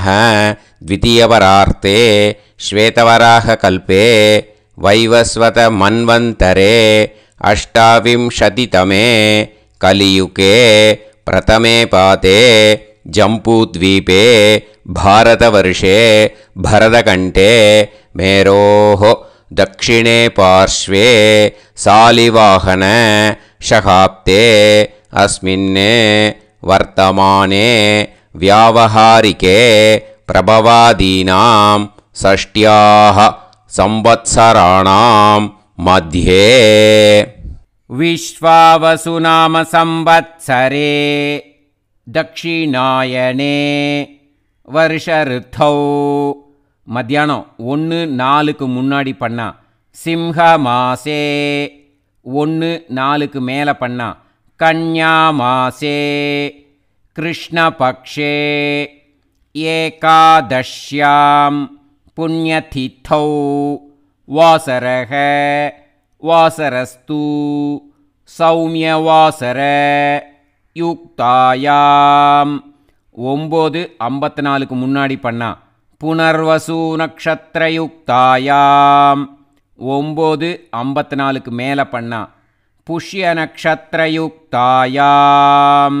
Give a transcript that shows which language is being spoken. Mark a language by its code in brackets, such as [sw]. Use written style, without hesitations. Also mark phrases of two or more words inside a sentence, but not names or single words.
[sa] द्वितीयपरार्धे श्वेतवराहकल्पे वैवस्वत मन्वन्तरे अष्टाविंशतितमे कलियुगे प्रथमे पादे जम्बूद्वीपे भारतवर्षे भरतखण्डे मेरोः दक्षिणे पार्श्वे सालिवाहन शहाब्दे अस्मिन् वर्तमाने व्यावहारिके प्रभवादीनां षष्ट्याः संवत्सराणां मध्ये विश्वावसुनाम संवत्सरे दक्षिणायने वर्ष ऋतौ [ta] மத்தியானம் 1-4க்கு முன்னாடி பண்ணா [sa] सिंह मासे, [ta] 1-4க்கு மேலே பண்ணா [sa] कन्या मासे, कृष्णपक्षे एकादश्याम् पुण्यतिथौ वासरक वासरस्तु सौम्यवासर युक्तायाम् [ta] 9:54க்கு முன்னாடி பண்ணா [sa] पुनर्वसु नक्षत्रयुक्तायाम् [ta] 9:54க்கு மேலே பண்ணா [sa] पुष्य नक्षत्रयुक्तायाम्.